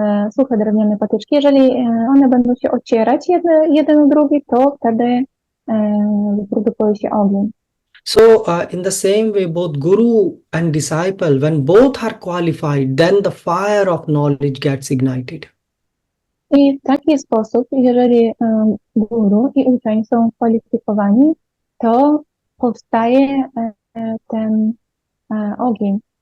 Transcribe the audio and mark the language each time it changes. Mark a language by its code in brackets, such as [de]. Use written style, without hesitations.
[pl] Suche drewniane patyczki, jeżeli one będą się ocierać jeden o drugi, to wtedy wyprodukuje się ogień. [en] So in the same way, both guru and disciple, when both are qualified, then the fire of knowledge gets ignited. [pl] I w taki sposób, jeżeli guru i uczeń są kwalifikowani, to powstaje ten ogień.